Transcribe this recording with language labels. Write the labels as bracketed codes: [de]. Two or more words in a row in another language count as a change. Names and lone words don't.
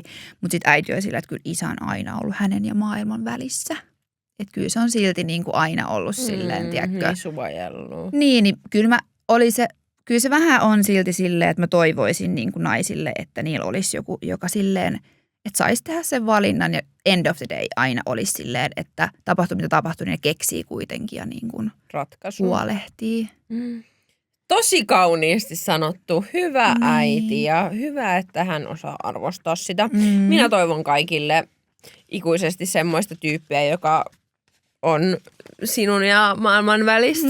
[fi] Mutta sitten äiti oli sillä, että kyllä isä on aina ollut hänen ja maailman välissä. Että kyllä se on silti niinku aina ollut silleen, tiedätkö. Niin suvajellut. Niin kyllä kyllä se vähän on silti silleen, että mä toivoisin niinku naisille, että niillä olisi joku, joka silleen, että saisi tehdä sen valinnan ja [en] end of the day [fi] aina olisi silleen, että tapahtuu mitä tapahtuu, niin ne keksii kuitenkin ja niin kuin huolehtii. Tosi kauniisti sanottu. Hyvä äiti ja hyvä, että hän osaa arvostaa sitä. Minä toivon kaikille ikuisesti semmoista tyyppiä, joka on sinun ja maailman välissä.